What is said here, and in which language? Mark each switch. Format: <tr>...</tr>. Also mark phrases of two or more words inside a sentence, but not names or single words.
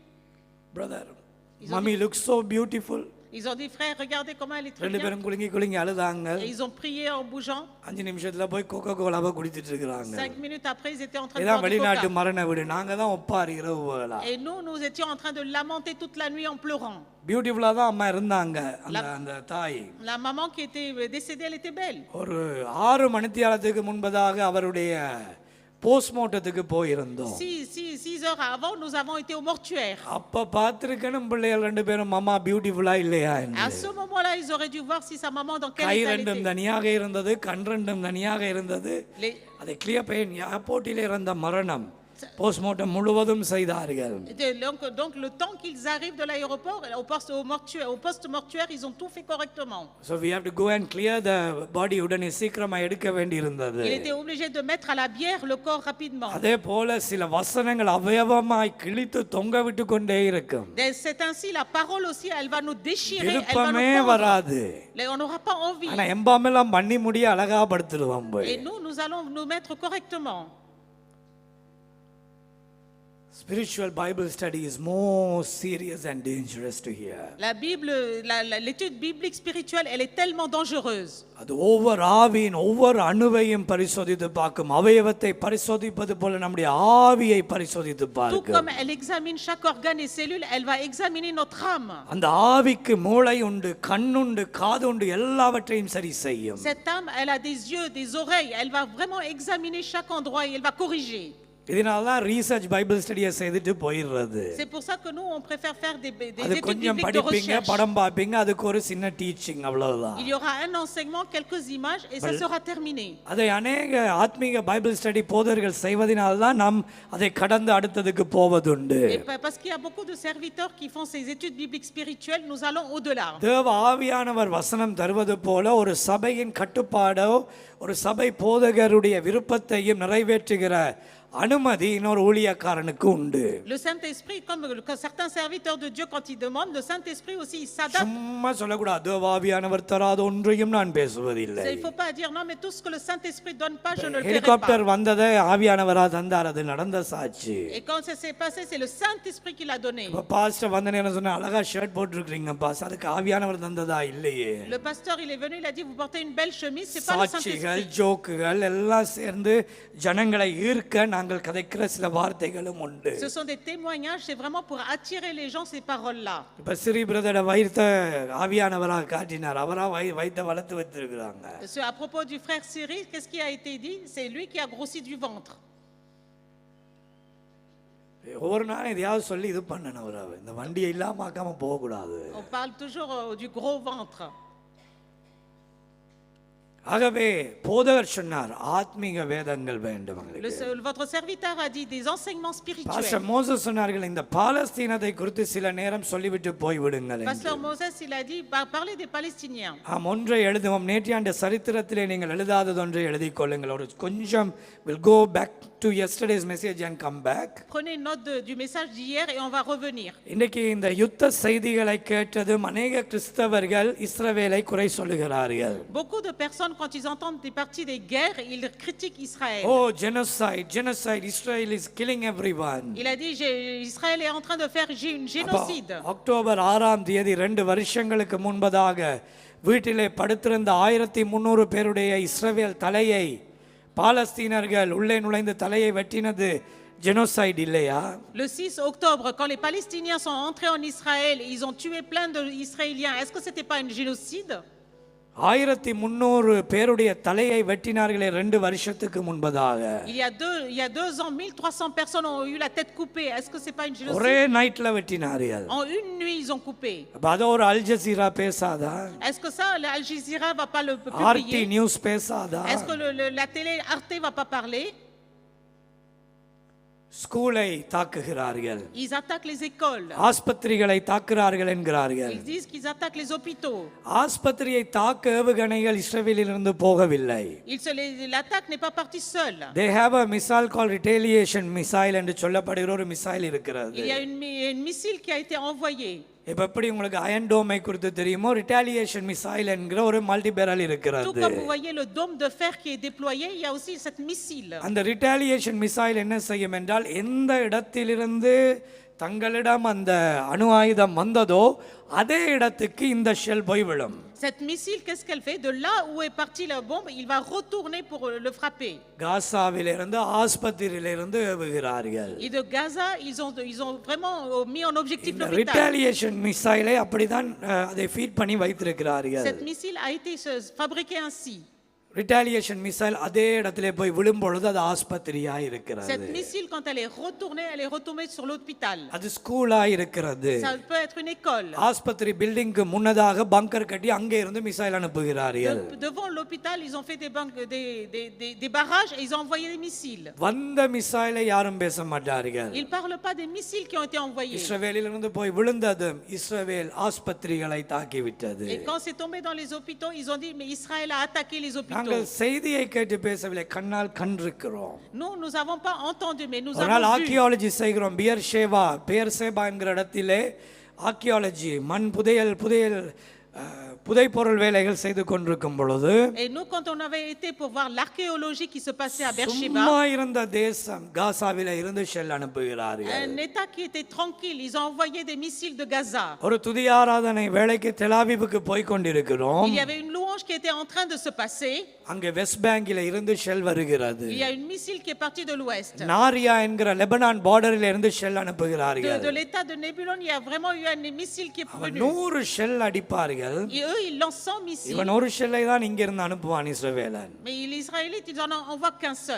<en>Brother mummy looks so beautiful.</en> <fr>Ils ont dit, frère, regardez comment elle est très</fr> <ta>ரெண்டு</ta> <fr>bien.</fr> <ta>பேரும் குலுங்கி குலுங்கி அழுதாங்க.</ta> <fr>Et ils ont prié en bougeant.</fr> <ta>5 நிமிஷத்துல போய் கோகோ கோலாவை குடிச்சிட்டு இருக்காங்க.</ta> <fr>5 minutes après, ils étaient en train de</fr> <ta>இதான்</ta> <fr>boire du</fr> <ta>வெளிநாட்டு</ta> <fr>coca.</fr> <ta>மரண வீடு. நாங்க தான் ஒப்பாரி இரவு வேளா.</ta> <fr>Et nous étions en train de lamenter toute la nuit en pleurant.</fr> <ta>பியூட்டிஃபுல்லா தான் அம்மா இருந்தாங்க. அந்த தாய்</ta> <fr>La maman qui était décédée, elle était belle.</fr> <ta>ஒரு 6 மணித்தியாலத்துக்கு முன்பதாக அவருடைய போஸ்ட்மார்ட்டத்துக்கு போயிருந்தோம்.</ta> <fr>6 heures avant, nous avons été au mortuaire.</fr> <ta>அப்ப பார்த்திருக்கணும் பிள்ளைகள் ரெண்டு பேரும் மாமா பியூட்டிஃபுல்லா இல்லையா என்று.</ta> <fr>À ce moment-là, ils auraient dû voir si sa maman dans quel</fr> <ta>கை</ta> <fr>état elle</fr> <ta>ரெண்டும்</ta> <fr>était.</fr> <ta>தனியாக இருந்தது, கண் ரெண்டும் தனியாக இருந்தது.</ta> <fr>Les-</fr> <ta>அதை கிளியர் பெயின் ஏர்போர்ட்டில் இருந்த மரணம் போஸ்ட்மார்ட்டம் முழுவதும் செய்தார்கள்.</ta> <fr>Donc le temps qu'ils arrivent de l'aéroport au poste mortuaire, ils ont tout fait correctement.</fr> <en>So we have to go and clear the body.</en> <ta>உடனே சீக்கிரமா எடுக்க வேண்டி இருந்தது.</ta> <fr>Il était obligé de mettre à la bière le corps rapidement.</fr> <ta>அதே போல சில வசனங்கள் அவயவமாய் கிழித்து தொங்க விட்டு கொண்டே இருக்கும்.</ta> <fr>C'est ainsi la parole aussi, elle va nous déchirer, elle va</fr> <ta>விருப்பமே</ta> <fr>nous prendre.</fr> <ta>வராது.</ta> <fr>On n'aura pas envie.</fr> <ta>ஆனா எம்பாமெல்லாம் பண்ணி முடிய அழகா படுத்துருவோம் போய்.</ta> <fr>Et nous allons nous mettre correctement.</fr> <en>Spiritual Bible study is more serious and dangerous to hear.</en> <fr>La Bible, l'étude biblique spirituelle, elle est tellement dangereuse.</fr> <ta>அது ஒவ்வொரு ஆவியின் ஒவ்வொரு அணுவையும் பரிசோதித்து பார்க்கும். அவயவத்தை பரிசோதிப்பது போல நம்முடைய ஆவியை பரிசோதித்து</ta> <fr>Tout</fr> <ta>பார்க்கும்.</ta> <fr>comme elle examine chaque organe et cellule, elle va examiner notre âme.</fr> <ta>அந்த ஆவிக்கு மூளை உண்டு, கண்ணுண்டு, காது உண்டு, எல்லாவற்றையும் சரி செய்யும்.</ta> <fr>Cette âme, elle a des yeux, des oreilles, elle va vraiment examiner chaque endroit et elle va corriger.</fr> <ta>இதனால தான்</ta> <en>research Bible study</en> <ta>செய்துட்டு போயிடுறது.</ta> <fr>C'est pour ça que nous on préfère faire des</fr> <ta>அது</ta> <fr>études</fr> <ta>கொஞ்சம்</ta> <fr>bibliques de</fr> <ta>படிப்பீங்க,</ta> <fr>recherche.</fr> <ta>படம் பார்ப்பீங்க, அதுக்கு ஒரு சின்ன டீச்சிங் அவ்வளவுதான்.</ta> <fr>Il y aura un enseignement, quelques images et ça sera terminé.</fr> <ta>அதை அநேக ஆத்மீக</ta> <en>Bible study</en> <ta>போதர்கள் செய்வதனால தான் நாம் அதை கடந்து அடுத்ததுக்கு போவதுண்டு.</ta> <fr>Et parce qu'il y a beaucoup de serviteurs qui font ces études bibliques spirituelles, nous allons au-delà.</fr> <ta>தேவ ஆவியானவர் வசனம் தருவது போல ஒரு சபையின் கட்டுப்பாடோ ஒரு சபை போதகருடைய விருப்பத்தையும் நிறைவேற்றுகிற அனுமதி இன்னொரு ஊழியக்காரனுக்கு உண்டு.</ta> <fr>Le Saint-Esprit, comme certains serviteurs de Dieu quand ils demandent, le Saint-Esprit aussi il s'adapte.</fr> <ta>சும்மா சொல்லக்கூடாது தேவ ஆவியானவர் தராத ஒன்றையும் நான் பேசுவதில்லை.</ta> <fr>Il faut pas dire non mais tout ce que le Saint-Esprit donne pas, je ne le ferai</fr> <ta>ஹெலிகாப்டர்</ta> <fr>pas.</fr> <ta>வந்ததை ஆவியானவரா தந்தார், அது நடந்த சாட்சி.</ta> <fr>Et quand ça s'est passé, c'est le Saint-Esprit qui l'a donné.</fr> <ta>இப்ப பாஸ்டர் வந்த நேரம் சொன்ன அழகா ஷர்ட் போட்டுருக்கீங்க பாஸ், அதுக்கு ஆவியானவர் தந்ததா இல்லையே.</ta> <fr>Le pasteur il est venu, il a dit vous portez une belle chemise, c'est pas le</fr> <ta>சாட்சிகள்</ta> <fr>Saint-Esprit.</fr> <ta>ஜோக்குகள் எல்லாம் சேர்ந்து ஜனங்களை ஈர்க்க நாங்கள் கதைக்கிற சில வார்த்தைகளும் உண்டு.</ta> <fr>Ce sont des témoignages, c'est vraiment pour attirer les gens ces paroles-là.</fr> <ta>இப்ப சிறி பிரதர வைத்த ஆவியானவரா காட்டினார், அவரா வைத்த வளர்த்து வச்சிருக்கிறாங்க.</ta> <fr>À propos du frère Cyril, qu'est-ce qui a été dit? C'est lui qui a grossi du ventre.</fr> <ta>ஒவ்வொரு நாளும் எதையாவது சொல்லி இது பண்ணணும், இந்த வண்டியை இல்லாம ஆக்காம போக கூடாது.</ta> <fr>On parle toujours du gros ventre.</fr> <ta>ஆகவே போதகர் சொன்னார் ஆத்மீக வேதங்கள் வேண்டும்.</ta> <fr>Votre serviteur a dit des enseignements spirituels.</fr> <ta>பாஸ்டர் மோசஸ் சொன்னார்கள் இந்த பாலஸ்தீனத்தை குறித்து சில நேரம் சொல்லிவிட்டு போய் விடுங்கள்.</ta> <fr>Pasteur Moses il a dit parlez des Palestiniens.</fr> <ta>ஒன்றை எழுதுவோம், நேற்றையாண்டு சரித்திரத்திலே நீங்கள் எழுதாதது ஒன்றை எழுதிக் கொள்ளுங்கள். ஒரு கொஞ்சம்</ta> <en>will go back to yesterday's message and come back.</en> <fr>Prenez note du message d'hier et on va revenir.</fr> <ta>இன்றைக்கு இந்த யுத்த செய்திகளை கேட்டதும் அநேக கிறிஸ்தவர்கள் இஸ்ரவேலை குறை சொல்லுகிறார்கள்.</ta> <fr>Beaucoup de personnes, quand ils entendent des parties des guerres, ils critiquent Israël.</fr> <en>Oh, genocide, Israel is killing everyone.</en> <fr>Il a dit, Israël est en train de faire une génocide.</fr> <ta>அக்டோபர் 6ஆம் தேதி 2 வருஷங்களுக்கு முன்பதாக வீட்டிலே படுத்திருந்த 1300 பேருடைய இஸ்ரவேல் தலையை பாலஸ்தீனர்கள் உள்ளே நுழைந்து தலையை வெட்டினது ஜெனோசைட் இல்லையா?</ta> <fr>Le 6 octobre, quand les Palestiniens sont entrés en Israël et ils ont tué plein d'Israéliens, est-ce que ce n'était pas un génocide?</fr> <ta>1300 பேருடைய தலையை வெட்டினார்களே 2 வருஷத்துக்கு முன்பதாக.</ta> <fr>Il y a 2 ans, 1300 personnes ont eu la tête coupée. Est-ce que c'est pas une génocide?</fr> <ta>ஒரே நைட்ல வெட்டினார்கள்.</ta> <fr>En une nuit, ils ont coupé.</fr> <ta>அது ஒரு அல் ஜஸீரா பேசாதா?</ta> <fr>Est-ce que ça, Al Jazeera va pas le RT publier?</fr> <ta>நியூஸ் பேசாதா?</ta> <fr>Est-ce que la télé Arte va pas parler?</fr> <ta>ஸ்கூலை தாக்குகிறார்கள்.</ta> <fr>Ils attaquent les écoles.</fr> <ta>ஆஸ்பத்திரிகளை தாக்குகிறார்கள் என்கிறார்கள்.</ta> <fr>Ils disent qu'ils attaquent les hôpitaux.</fr> <ta>ஆஸ்பத்திரியை தாக்க ஏவுகணைகள் இஸ்ரவேலிலிருந்து போகவில்லை.</ta> <fr>L'attaque n'est pas partie seule.</fr> <en>They have a missile called retaliation missile</en> <ta>என்று சொல்லப்படுகிற ஒரு மிசைல் இருக்கிறது.</ta> <fr>Il y a une missile qui a été envoyée.</fr> <ta>இப்ப எப்படி உங்களுக்கு அயன் டோமை குறித்து தெரியுமோ</ta> <en>retaliation missile</en> <ta>என்கிற ஒரு</ta> <en>multi barrel</en> <ta>இருக்கிறது.</ta> <fr>Tout comme vous voyez le dôme de fer qui est déployé, il y a aussi cette missile.</fr> <ta>அந்த</ta> <en>retaliation missile</en> <ta>என்ன செய்யும் என்றால் எந்த இடத்திலிருந்து தங்களிடம் அந்த அணு ஆயுதம் வந்ததோ அதே இடத்துக்கு இந்த ஷெல் போய் விழும்.</ta> <fr>Cette missile, qu'est-ce qu'elle fait? De là où est partie la bombe, il va retourner pour le frapper.</fr> <ta>காசாவிலிருந்து ஆஸ்பத்திரியிலிருந்து ஏவுகிறார்கள்.</ta> <fr>Et de Gaza, ils ont vraiment mis en objectif l'hôpital.</fr> <en>retaliation missile</en> <ta>அப்படிதான் அதை ஃபீட் பண்ணி வைத்திருக்கிறார்கள்.</ta> <fr>Cette missile a été fabriquée ainsi.</fr> <en>retaliation missile</en> <ta>அதே இடத்திலே போய் விழும் பொழுது அது ஆஸ்பத்திரியா இருக்கிறது.</ta> <fr>Cette missile, quand elle est retombée sur l'hôpital.</fr> <ta>அது ஸ்கூலா இருக்கிறது.</ta> <fr>Ça peut être une école.</fr> <ta>ஆஸ்பத்திரி பில்டிங்க்கு முன்னதாக பங்கர் கட்டி அங்கே இருந்து மிசைல் அனுப்புகிறார்கள்.</ta> <fr>Devant l'hôpital, ils ont fait des barrages et ils ont envoyé des missiles.</fr> <ta>வந்த மிசைலை யாரும் பேச மாட்டார்கள்.</ta> <fr>Ils parlent pas des missiles qui ont été envoyés.</fr> <ta>இஸ்ரவேலிலிருந்து போய் விழுந்ததும் இஸ்ரவேல் ஆஸ்பத்திரிகளை தாக்கி விட்டது.</ta> <fr>Et quand c'est tombé dans les hôpitaux, ils ont dit mais Israël a attaqué les hôpitaux.</fr> <ta>நாங்கள் செய்தியை கேட்டு பேசவில்லை, கண்ணால் கண்டிருக்கிறோம்.</ta> <fr>Nous n'avons pas entendu, mais nous</fr> <ta>ஒரு நாள்</ta> <fr>avons vu.</fr> <ta>ஆர்க்கியாலஜி செய்கிறோம். பெயர்சேபா என்கிற இடத்திலே ஆர்க்கியாலஜி மண் புதைப்பொருள் வேலைகள் செய்து கொண்டிருக்கும் பொழுது</ta> <fr>Et nous, quand on avait été pour voir l'archéologie qui se passait à Beersheba,</fr> <ta>சும்மா இருந்த தேசம் காசாவில இருந்து ஷெல் அனுப்புகிறார்கள்.</ta> <fr>un État qui était tranquille, ils ont envoyé des missiles de Gaza.</fr> <ta>ஒரு துதி ஆராதனை வேளைக்கு தெலாவிவுக்கு போய் கொண்டிருக்கிறோம்.</ta> <fr>Il y avait une louange qui était en train de se passer.</fr> <ta>அங்கே வெஸ்ட் பேங்கில இருந்து ஷெல் வருகிறது.</ta> <fr>Il y a une missile qui est partie de l'ouest.</fr> <ta>நாரியா என்கிற லெபனான் பார்டரில் இருந்து ஷெல் அனுப்புகிறார்கள்.</ta> <fr>De l'état de Nébulon, il y a vraiment eu un missile qui est venu.</fr> <ta>100 ஷெல் அடிப்பார்கள்.</ta> <fr>Et eux, ils lancent 100 missiles.</fr> <ta>இவன் ஒரு ஷெல்லை தான் இங்க இருந்து அனுப்புவான் இஸ்ரவேலன்.</ta> <fr>Mais les Israélites, ils en envoient qu'un seul.</fr>